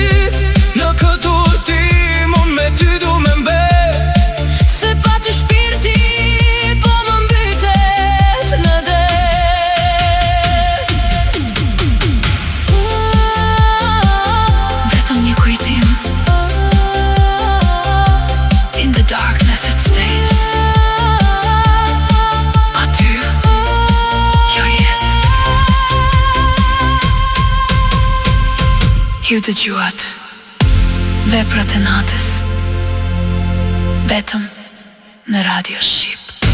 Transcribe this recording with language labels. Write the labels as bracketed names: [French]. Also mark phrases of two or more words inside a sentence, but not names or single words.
[Albanian] në këtë udhtim unë me ty du me mbet, Se pa ty shpirti po më mbytet në det. Vetëm një kujtim, [English] in the darkness it stays. [Albanian] Pa ty, kjo jetë. Ju dëgjuat veprat e natës, vetëm në Radio Shqip.